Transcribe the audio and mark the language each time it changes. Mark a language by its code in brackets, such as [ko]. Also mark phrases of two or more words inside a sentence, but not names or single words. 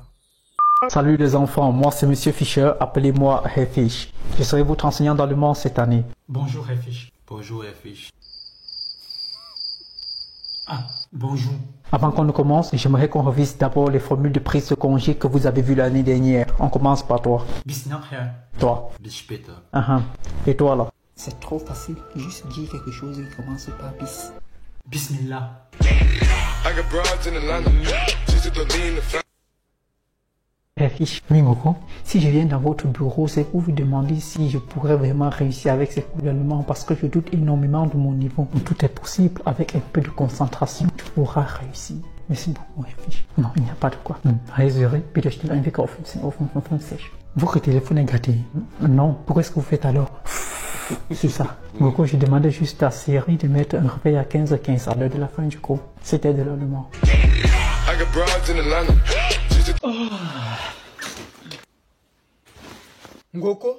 [fr] Salut les enfants, moi c'est Monsieur Fischer, appelez-moi Hefish. Je serai votre enseignant dans le monde cette année. Bonjour Hefish. Bonjour, Fish. Bonjour. Avant qu'on ne commence, j'aimerais qu'on revise d'abord les formules de prise de congé que vous avez vues l'année dernière. On commence par toi. Bismillah. Toi. [de] Bis später. [fr] Et toi là? C'est trop facile. Juste dire quelque chose qui commence par bis. Bismillah. Hefish, oui Ngoko, si je viens dans votre bureau, c'est pour vous demander si je pourrais vraiment réussir avec ces cours d'allemand parce que je doute énormément de mon niveau. Tout est possible avec un peu de concentration, tu pourras réussir. Merci beaucoup, Herr Fisch. Non, il n'y a pas de quoi. Réservé, [de] bitte schnell ein Wecker auf 15:55 Uhr. [fr] Votre téléphone est gâté. Non, pourquoi est-ce que vous faites alors? C'est ça. Goko, je demandais juste à Siri de mettre un réveil à 15h15 à l'heure de la fin du cours. C'était de l'allemand. Ngoko?